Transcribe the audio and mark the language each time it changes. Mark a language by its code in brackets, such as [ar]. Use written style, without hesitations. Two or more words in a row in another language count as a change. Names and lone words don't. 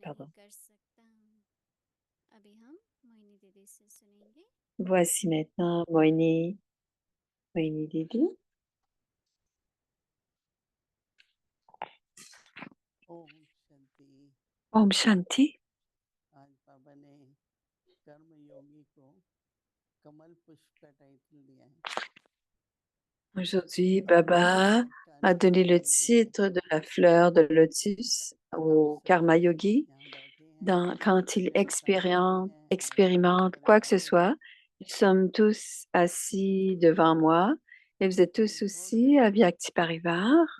[fr] Pardon. Voici maintenant Moini Didi. [hi] ओम शांति ओम शांति. आज बाबा ने कर्म योगी को कमल पुष्प का टाइटल दिया है [fr] Aujourd'hui, Baba a donné le titre de la fleur de lotus au karma yogi. Quand il expérimente quoi que ce soit, nous sommes tous assis devant moi et vous êtes tous aussi à [hi] व्यक्ति परिवार.